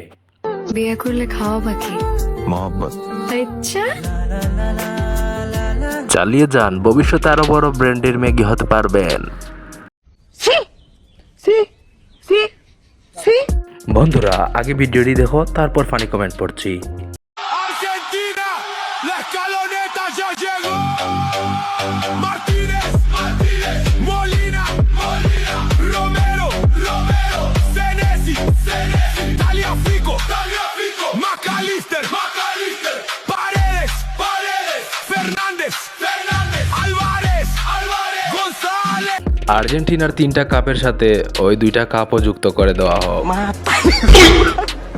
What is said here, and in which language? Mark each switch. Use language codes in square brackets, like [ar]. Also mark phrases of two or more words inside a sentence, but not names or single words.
[bn] বিয়ে করলে খাওয়া বাকি मोहब्बत। আচ্ছা, চালিয়ে যান, ভবিষ্যতে আরো বড় ব্র্যান্ডের ম্যাগি হতে পারবেন। বন্ধুরা, আগে ভিডিওটি দেখো, তারপর ফানি কমেন্ট পড়ছি। [es] Argentina, la escaloneta ya llegó. Martínez, Martínez, Molina, Molina, Romero, Romero, Senesi, Senesi, Tagliafico, Tagliafico, McAllister, McAllister, Paredes, Paredes, Fernández, Fernández, Álvarez, Álvarez, González. [bn] আর্জেন্টিনার 3টা কাপের সাথে ওই 2টা কাপও যুক্ত করে দেওয়া হোক।